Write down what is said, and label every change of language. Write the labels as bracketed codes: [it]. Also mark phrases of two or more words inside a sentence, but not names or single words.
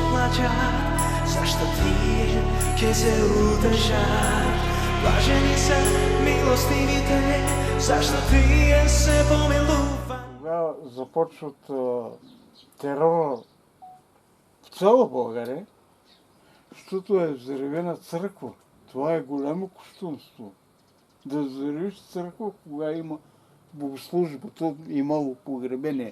[mk] плачат, зашто тие ќе се утешат. Блажени се милостивите, зашто тие се помилуваат. [bg] Тогава започват терора в цяла България, защото е взривена църква. Това е голямо кощунство. Да взривиш църква, кога има богослужба, то имало погребение.